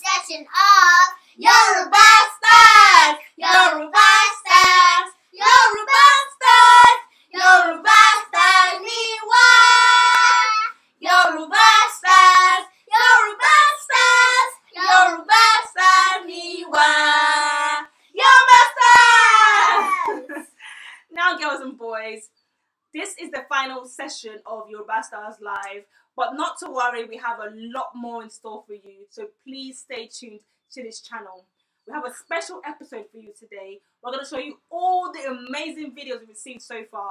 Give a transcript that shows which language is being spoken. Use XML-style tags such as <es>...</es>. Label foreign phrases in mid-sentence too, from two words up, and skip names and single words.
<en>session of Yoruba Stars! Yoruba Stars! Yoruba Stars!</en> <yo>Yoruba Stars ni wá! Yoruba Stars! Yoruba Stars! Yoruba Stars ni wá!</yo> <en>Yoruba Stars! Now, girls and boys, this is the final session of Yoruba Stars Live, but not to worry, we have a lot more in store for you, so please stay tuned to this channel. We have a special episode for you today. We're going to show you all the amazing videos we've seen so far.</en>